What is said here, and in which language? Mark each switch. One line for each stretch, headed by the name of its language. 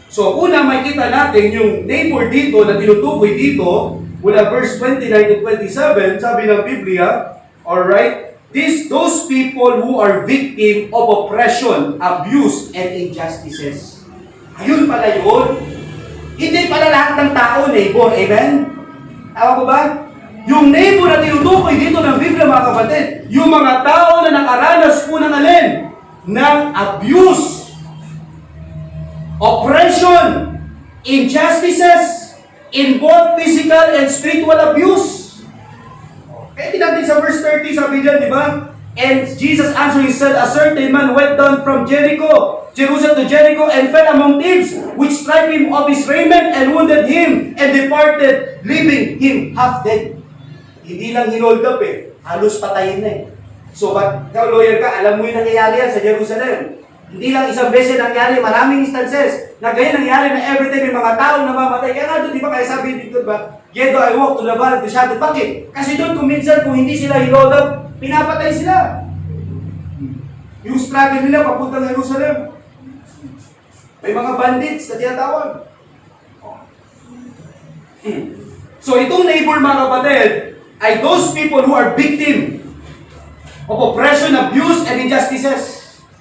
Filipino: So, una makita natin yung neighbor dito na tinutukoy dito, mula verse 29 to 27, sabi ng Biblia, alright,
English: those people who are victim of oppression, abuse, and injustices.
Filipino: Ayun pala yun. Hindi pala lahat ng tao neighbor, amen? Tama ko ba? Yung neighbor na tinutukoy dito ng Biblia mga kapatid, yung mga tao na nakaranas po ng alin?
English: Ng abuse, oppression, injustices, in both physical and spiritual abuse.
Filipino: Kaya natin sa verse 30, sabi dyan, di ba?
English: And Jesus answering said, a certain man went down from Jerusalem to Jericho, and fell among thieves, which stripped him of his raiment, and wounded him, and departed, leaving him half dead.
Filipino: Hindi lang hinold up eh, halos patayin na eh. So, ba't ikaw lawyer ka, alam mo yung nangyayari yan sa Jerusalem. Hindi lang isang beses nangyari, maraming instances na ganyan nangyari na everyday may mga taong namamatay. Kaya nga doon, di ba, kaya sabi dito ba,
English: yet though I walk to the valley of the shadow.
Filipino: Bakit? Kasi doon kung minsan, kung hindi sila hinold up, pinapatay sila. Yung struggle nila papuntang Jerusalem. May mga bandits na tinatawag. So itong neighbor mga kapatid, ay
English: those people who are victim of oppression, abuse, and injustices.